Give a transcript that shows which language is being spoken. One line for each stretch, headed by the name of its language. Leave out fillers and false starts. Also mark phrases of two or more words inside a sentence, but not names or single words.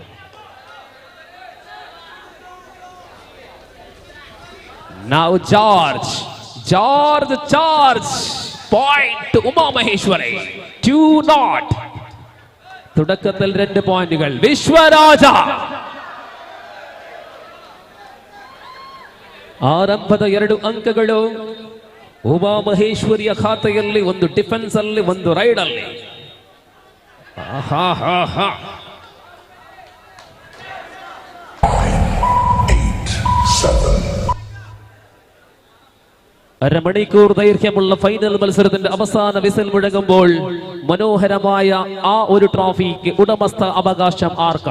English: Now George. Point to Uma Maheshwari. 2-0.
Malayalam: തുടക്കത്തിൽ 2 പോയിന്റുകൾ.
Kannada: വിശ്വരാജ ಆರಂಭದ 2 ಅಂಕಗಳು ಉಮಾ ಮಹೇಶ್ವರಿಯ ಖಾತೆಯಲ್ಲಿ, ಒಂದು ಡಿಫೆನ್ಸ್ ಅಲ್ಲಿ, ಒಂದು ರೈಡ್ ಅಲ್ಲಿ.
Malayalam: അരമണിക്കൂർ ദൈർഘ്യമുള്ള ഫൈനൽ മത്സരത്തിന്റെ അവസാന വിസിൽ മുഴങ്ങുമ്പോൾ മനോഹരമായ ആ ഒരു ട്രോഫിക്ക് ഉടമസ്ഥ അവകാശം ആർക്ക്?